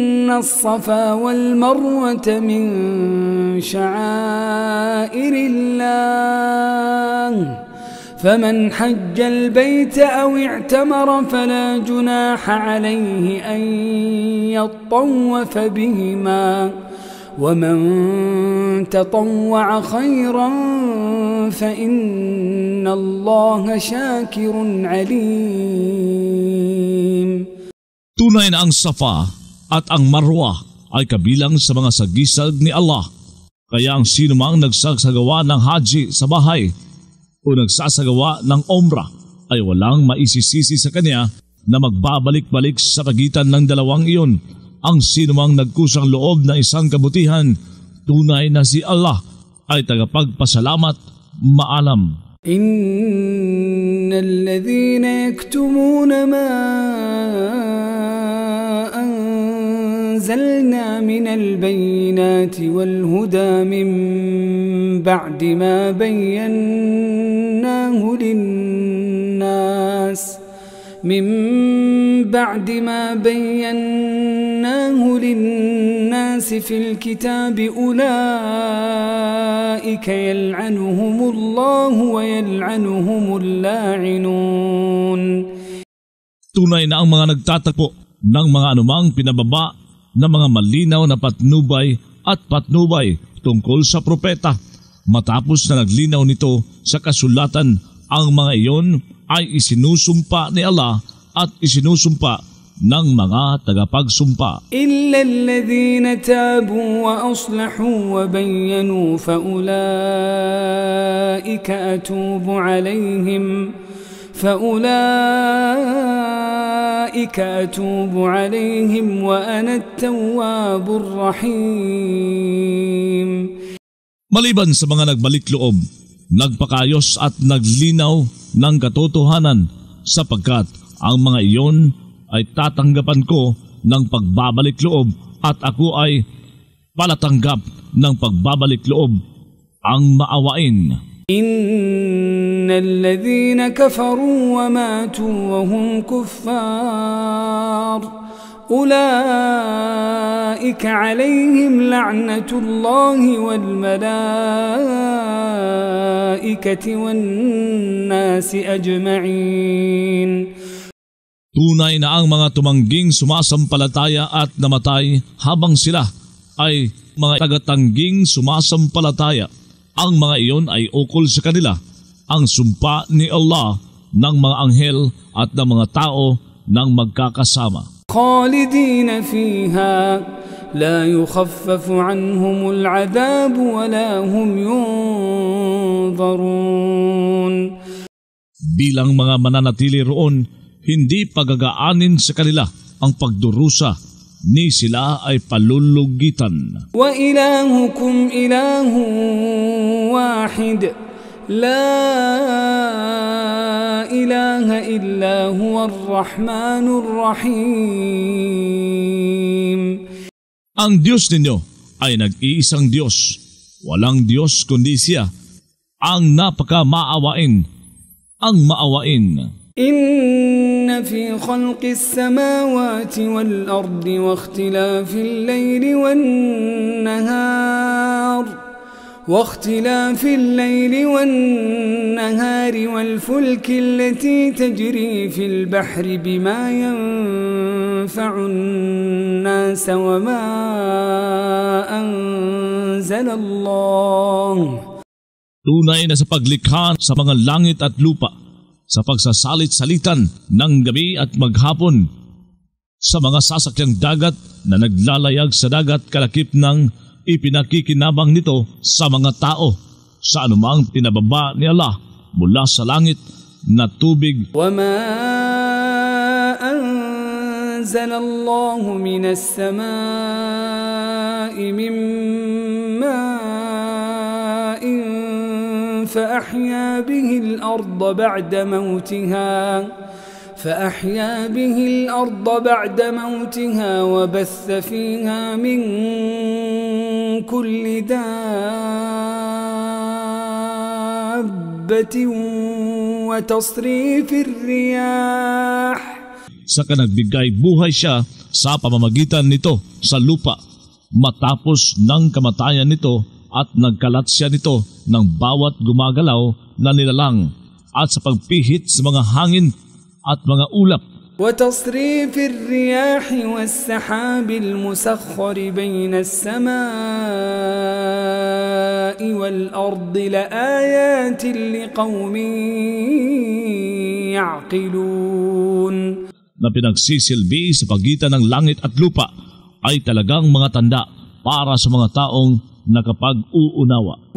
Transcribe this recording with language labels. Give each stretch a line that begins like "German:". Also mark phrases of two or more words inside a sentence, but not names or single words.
Arabic: الصفا والمروة من شعائر الله فمن حج البيت أو اعتمر فلا جناح عليه أن يطوف بهما ومن تطوع خيرا فإن الله شاكر عليم.
Filipino: Tunay na ang Safa at ang Marwa ay kabilang sa mga sagisag ni Allah. Kaya ang sino mang nagsasagawa ng haji sa bahay o nagsasagawa ng umrah ay walang maisisisi sa kanya na magbabalik-balik sa pagitan ng dalawang iyon. Ang sino mang nagkusang loob ng isang kabutihan, tunay na si Allah ay tagapagpasalamat, maalam.
Arabic: إن الذين يكتمون ما أنزلنا من البينات والهدى من بعد ما بيناه للناس في الكتاب أولئك يلعنهم الله ويلعنهم اللاعنون.
Filipino: Tunay na ang mga nagtatagpo ng mga anumang pinababa na mga malinaw na patnubay at patnubay tungkol sa propeta. Matapos na naglinaw nito sa kasulatan, ang mga iyon ay isinusumpa ni Allah at isinusumpa ng mga tagapagsumpa.
Arabic: إلا الذين تابوا وأصلحوا وبينوا فأولئك أتوب عليهم وأنا التواب الرحيم.
Filipino: Maliban sa mga nagbalik loob, nagpakayos at naglinaw ng katotohanan, sapagkat ang mga iyon ay tatanggapan ko ng pagbabalik loob at ako ay palatanggap ng pagbabalik loob ang maawain.
Arabic: إن الذين كفروا وماتوا وهم كفار أولئك عليهم لعنة الله والملائكة والناس أجمعين.
Filipino: Tunay na ang mga tumangging sumasampalataya at namatay habang sila ay mga tagatangging sumasampalataya. Ang mga iyon ay ukol sa kanila, ang sumpa ni Allah ng mga anghel at ng mga tao ng magkakasama.
Arabic: خالدين فيها لا يخفف عنهم العذاب ولا هم ينظرون.
Filipino: Bilang mga mananatili roon, hindi pagagaanin sa kanila ang pagdurusa, ni sila ay palulugitan.
Arabic: وإلهكم إله واحد لا إله إلا هو الرحمن الرحيم.
Filipino: Ang Diyos ninyo ay nag-iisang Diyos, walang Diyos kundi siya, ang napaka-maawain, ang maawain.
Arabic: إن في خلق السماوات والأرض واختلاف الليل والنهار والفلك التي تجري في البحر بما ينفع الناس وما أنزل الله.
Filipino: Tunay na sa paglikha sa mga langit at lupa, sa pagsasalit-salitan ng gabi at maghapon, sa mga sasakyang dagat na naglalayag sa dagat kalakip ng ipinakikinabang nito sa mga tao, sa anumang pinababa ni Allah mula sa langit na tubig.
Arabic: وَمَا أَنزَلَ اللَّهُ مِنَ السَّمَاءِ مِن مَّاءٍ فأحيا به الأرض بعد موتها وبث فيها من كل دابة وتصريف الرياح.
Filipino: saka nagbigay buhay siya sa pamamagitan nito sa lupa. Matapos ng kamatayan nito at nagkalat siya nito ng bawat gumagalaw na nilalang at sa pagpihit sa mga hangin at mga ulap.
Arabic: وتصريف الرياح والسحاب المسخر بين السماء والأرض لآيات لقوم يعقلون.
Filipino: Na pinagsisilbi sa pagitan ng langit at lupa ay talagang mga tanda para sa mga taong nakapag-uunawa.